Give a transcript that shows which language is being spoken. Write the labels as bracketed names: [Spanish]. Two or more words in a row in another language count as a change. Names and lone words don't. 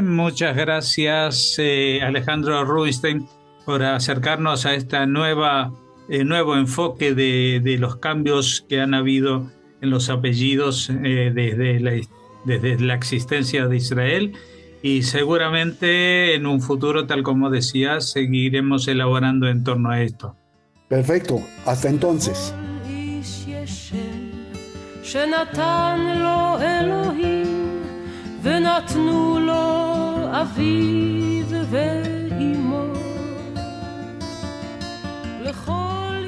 [Spanish] Muchas gracias, Alejandro Rubinstein, por acercarnos a esta nuevo enfoque de los cambios que han habido en los apellidos desde la existencia de Israel. Y seguramente en un futuro, tal como decías, seguiremos elaborando en torno a esto. Perfecto. Hasta entonces. [Hebrew] שנתן לו אלוהים ונתנו לו אביו ואמו לכל